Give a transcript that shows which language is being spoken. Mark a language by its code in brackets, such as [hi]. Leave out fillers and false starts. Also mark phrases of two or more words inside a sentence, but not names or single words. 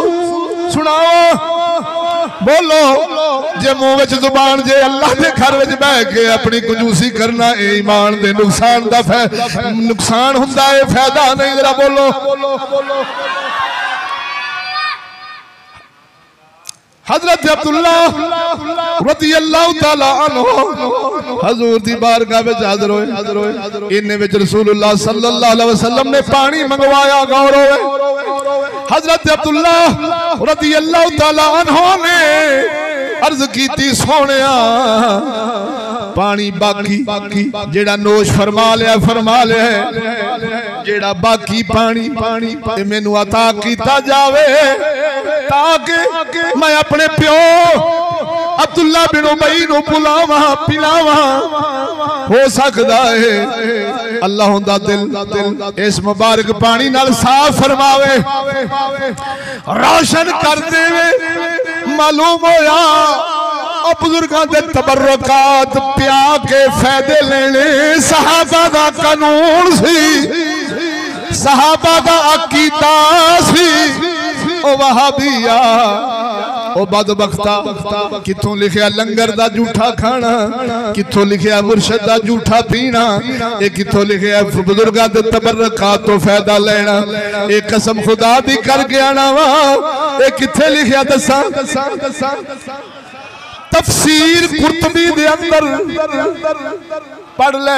[pa] سناؤ بولو جے منہ وچ زبان جے اللہ کے گھر وچ بہہ کے اپنی کنجوسی کرنا، ایمان دے نقصان دا نقصان ہندا ہے، فائدہ نہیں. ذرا بولو حضرت عبداللہ [ar] رضي الله تعالى عنه [pa] حضور دی بارگاہ وچ حاضر ہوئے. اینے وچ رسول اللہ [ar] صلى الله عليه وسلم [pa] نے پانی منگوایا. غور ہووے حضرت عبداللہ [ar] رضي الله تعالى عنه [pa] نے عرض کیتی، سوہنیا پانی باقی جیہڑا نوش فرما لیا جیہڑا باقی پانی مینوں عطا کیتا جاوے، تاکہ میں اپنے پیو عبداللہ بن ابی نوں بلاوا پلاوا. ہو سکدا ہے اللہ دا دل اس مبارک پانی نال صاف فرماوے, روشن کر دیوے. معلوم ہویا بزرگوں کے تبرکات پیا کے فائدے لینے صحابہ کا قانون سی، صحابہ کا عقیدہ سی. او وہابیا او بدبختا، کتھوں لکھیا لنگر دا جوٹھا کھانا، کتھوں لکھیا مرشد دا جوٹھا پینا، یہ کتھوں لکھیا بزرگوں کے تبرکات تو فائدہ لینا. یہ قسم خدا دی کر گیا نا وا، یہ کتھے لکھیا دسا تفسیر قرطبی دے اندر پڑھ لے.